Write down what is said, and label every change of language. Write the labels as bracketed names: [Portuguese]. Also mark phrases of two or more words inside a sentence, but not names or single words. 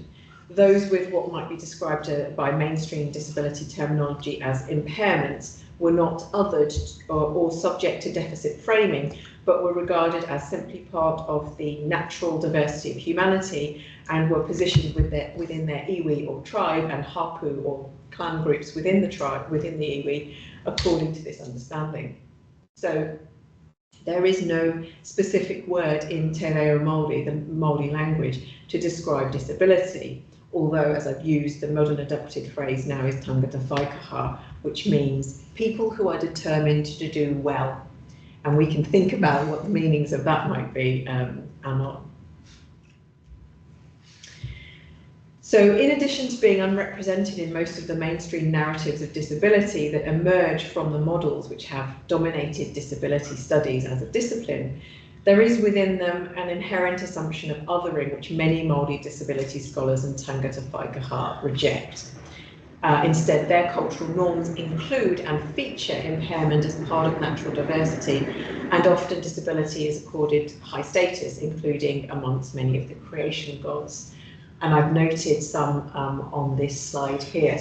[English] Those with what might be described by mainstream disability terminology as impairments were not othered or subject to deficit framing, but were regarded as simply part of the natural diversity of humanity and were positioned within their iwi or tribe and hapu or clan groups within the tribe, within the iwi, according to this understanding. So there is no specific word in [Māori] Te Reo Māori, [English] the Māori language, to describe disability, although, as I've used, the modern adopted phrase now is [Māori] tangata whaikaha, [English] which means people who are determined to do well. And we can think about what the meanings of that might be anon. So in addition to being unrepresented in most of the mainstream narratives of disability that emerge from the models which have dominated disability studies as a discipline, there is within them an inherent assumption of othering which many Māori disability scholars and [Māori] tangata whaikaha [English] reject. Instead, their cultural norms include and feature impairment as part of natural diversity, and often disability is accorded high status, including amongst many of the creation gods. And I've noted some on this slide here.